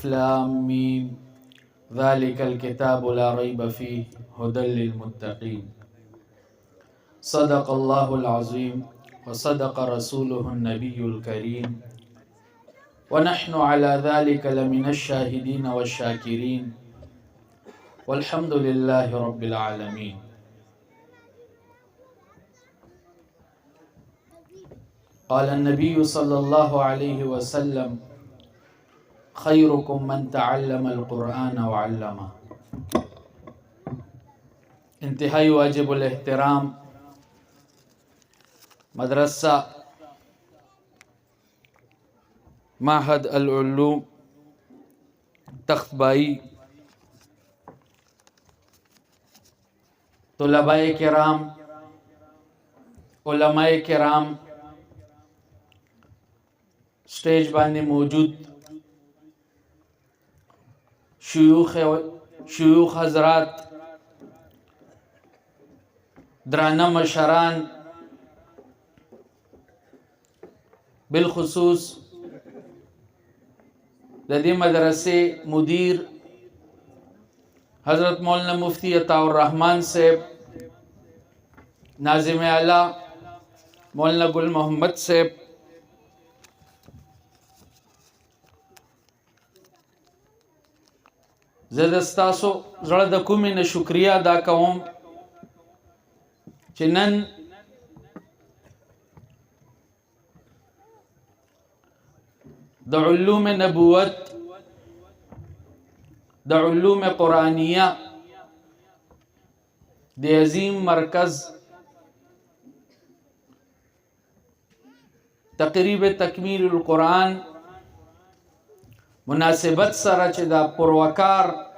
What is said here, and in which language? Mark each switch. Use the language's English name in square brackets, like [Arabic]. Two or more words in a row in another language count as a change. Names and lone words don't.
[Arabic] لام ميم ذلك الكتاب لا ريب فيه هدى للمتقين صدق الله العظيم وصدق رسوله النبي الكريم ونحن على ذلك لمن الشاهدين والشاكرين والحمد لله رب العالمين. قال النبي صلى الله عليه وسلم خيركم من تعلم القرآن وعلمه. [Urdu] انتہائی واجب الاحترام مدرسہ معہد العلوم تخت بائی، [Pashto] طلباء کرام، علماء کرام، سٹیج باندې موجود شیوخ حضرات، درانه مشران، بالخصوص د دې مدرسې مدیر حضرت مولانا مفتی عطاء الرحمن صاحب، ناظم اعلیٰ مولانا گل محمد صاحب، زه د ستاسو زړه د کومې نه شکریه ادا کوم چې نن د علوم نبوت، د علوم قرآنیه د عظیم مرکز تقریب تکمیل القرآن مناسبت سره چې دا پروکار